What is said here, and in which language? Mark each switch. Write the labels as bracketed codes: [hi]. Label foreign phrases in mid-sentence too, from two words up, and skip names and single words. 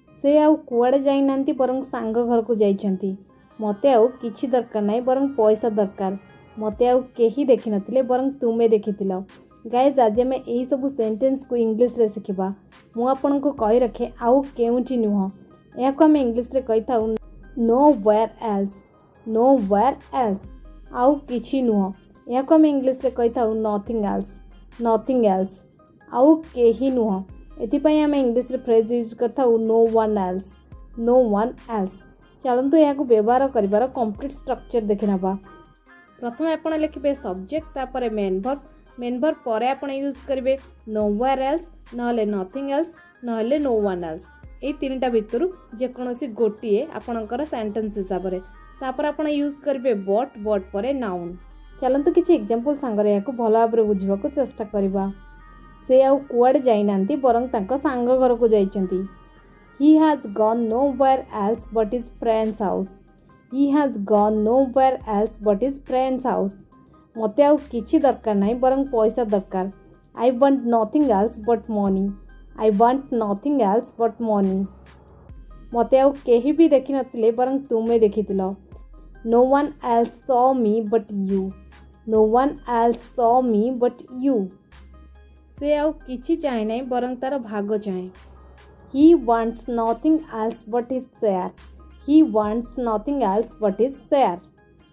[or] ସେ ଆଉ କୁଆଡ଼େ ଯାଇ ନାହାଁନ୍ତି ବରଂ ସାଙ୍ଗ ଘରକୁ ଯାଇଛନ୍ତି। ମୋତେ ଆଉ କିଛି ଦରକାର ନାହିଁ ବରଂ ପଇସା ଦରକାର। ମୋତେ ଆଉ କେହି ଦେଖି ନ ଥିଲେ ବରଂ ତୁମେ ଦେଖିଥିଲ। ଗାଇଜ ଆଜି ଆମେ ଏହି ସବୁ ସେଣ୍ଟେନ୍ସକୁ ଇଂଲିଶରେ ଶିଖିବା। ମୁଁ ଆପଣଙ୍କୁ କହି ରଖେ ଆଉ କେଉଁଠି ନୁହଁ। ୟାକୁ ଆମେ ଇଂଲିଶରେ କହିଥାଉ [en] nowhere else. nowhere else [or] ଆଉ କିଛି ନୁହଁ। ୟାକୁ ଆମେ ଇଂଲିଶରେ କହିଥାଉ [en] nothing else. nothing else [or] ଆଉ କେହି ନୁହଁ। ଏଥିପାଇଁ ଆମେ ଇଂଲିଶରେ [en] phrase use [or] କରିଥାଉ [en] no one else. no one else. [or] ଚାଲନ୍ତୁ ୟାକୁ ବ୍ୟବହାର କରିବାର [en] complete structure [or] ଦେଖିନେବା। ପ୍ରଥମେ ଆପଣ ଲେଖିବେ ସବଜେକ୍ଟ ତାପରେ [en] main verb [or] ପରେ ଆପଣ ୟୁଜ କରିବେ [en] nowhere else [or] ନହେଲେ [en] nothing else [or] ନହେଲେ [en] no one else. [or] ଏ ତିନୋଟା ଭିତରୁ ଯେ କୌଣସି ଗୋଟିଏ ଆପଣଙ୍କର ସେଣ୍ଟେନ୍ସ ହିସାବରେ ତାପରେ ଆପଣ ୟୁଜ କରିବେ ବଟ ପରେ ନାଉନ। ଚାଲନ୍ତୁ କିଛି ଏକ୍ଜାମ୍ପଲ ସଙ୍ଗରେ ୟାକୁ ଭଲ ଭାବରେ ବୁଝିବାକୁ ଚେଷ୍ଟା କରିବା। ସେ ଆଉ କୁଆଡ଼େ ଯାଇ ନାହାଁନ୍ତି ବରଂ ତାଙ୍କ ସାଙ୍ଗ ଘରକୁ ଯାଇଛନ୍ତି। [en] He has gone nowhere else but his friend's house. He has gone nowhere else but his friend's house. [or] ମୋତେ ଆଉ କିଛି ଦରକାର ନାହିଁ ବରଂ ପଇସା ଦରକାର। [en] I want nothing else but money. I want nothing else but money. [or] ମୋତେ ଆଉ କେହି ବି ଦେଖି ନ ଥିଲେ ବରଂ ତୁମେ ଦେଖିଥିଲ। [en] No one else saw me but you. No one else saw me but you. [or] ସେ ଆଉ କିଛି ଚାହେଁ ନାହିଁ ବରଂ ତା'ର ଭାଗ ଚାହେଁ। [en] He wants nothing else but his share. He wants nothing else but his share.